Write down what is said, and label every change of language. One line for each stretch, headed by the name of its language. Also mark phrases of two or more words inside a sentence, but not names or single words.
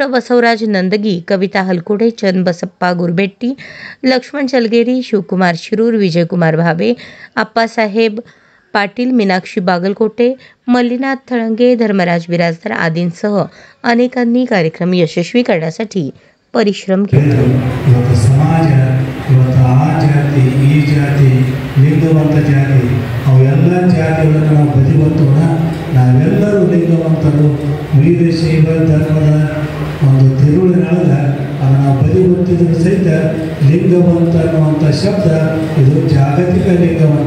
Marathi: बसवराज नंदगी, कविता हलकुडे, चन्नबसप्पा गुरबेट्टी, लक्ष्मण चलगेरी, शिवकुमार शिरूर, विजयकुमार भावे, आप्पासाहेब पाटील, मीनाक्षी बागलकोटे, मल्लीनाथ थळंगे, धर्मराज बिराजदार आदींसह अनेकांनी कार्यक्रम यशस्वी करण्यासाठी परिश्रम केले.
Kannada: ಈ ಜಾತಿ ಲಿಂಗವಂತ ಜಾತಿ ಅವೆಲ್ಲ ಜಾತಿಗಳನ್ನು ನಾವು ಬದಿಗೊತ್ತೋಣ. ನಾವೆಲ್ಲರೂ ಲಿಂಗವಂತರು. ವೀರಶೈವ ಧರ್ಮದ ಒಂದು ತಿರುಳಿನೊಳಗ ಅದನ್ನು ನಾವು ಬದಿಗೊತ್ತಿದ್ರು ಸಹಿತ ಲಿಂಗವಂತ ಅನ್ನುವಂಥ ಶಬ್ದ ಇದು ಜಾಗತಿಕ ಲಿಂಗವಂತ.